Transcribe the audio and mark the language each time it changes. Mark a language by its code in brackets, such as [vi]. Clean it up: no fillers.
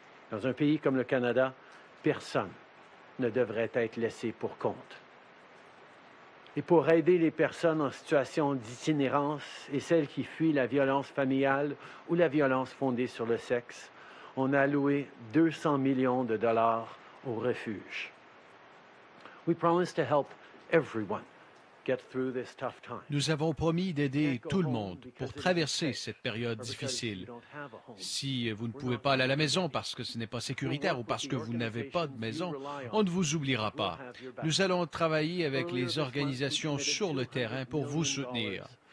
[fr] Dans un pays comme le Canada, personne ne devrait être laissé pour compte. Et pour aider les personnes en situation d'itinérance et celles qui fuient la violence familiale ou la violence fondée sur le sexe, on a alloué 200 millions de dollars au refuge. [en] We promise to help everyone get through this tough time. [fr] Nous avons promis d'aider tout le monde pour traverser cette période difficile. Si vous ne pouvez pas aller à la maison parce que ce n'est pas sécuritaire ou parce que vous n'avez pas de maison, on ne vous oubliera pas. Nous allons travailler avec les organisations sur le terrain pour vous soutenir.